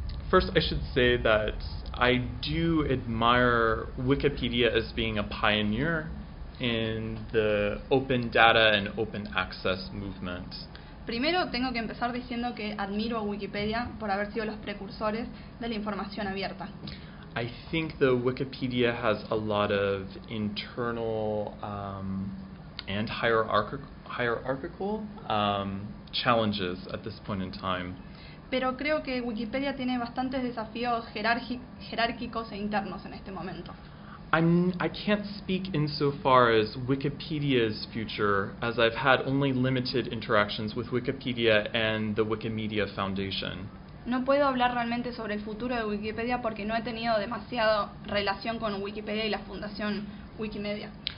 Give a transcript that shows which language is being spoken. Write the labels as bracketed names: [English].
[English] First, I should say that I do admire Wikipedia as being a pioneer in the open data and open access movement. [Spanish] Primero, tengo que empezar diciendo que admiro a Wikipedia por haber sido los precursores de la información abierta. [English] I think the Wikipedia has a lot of internal and hierarchical challenges at this point in time. [Spanish] Pero creo que Wikipedia tiene bastantes desafíos jerárquicos e internos en este momento. [English] I can't speak in so far as Wikipedia's future, as I've had only limited interactions with Wikipedia and the Wikimedia Foundation. [Spanish] No puedo hablar realmente sobre el futuro de Wikipedia porque no he tenido demasiada relación con Wikipedia y la Fundación Wikimedia.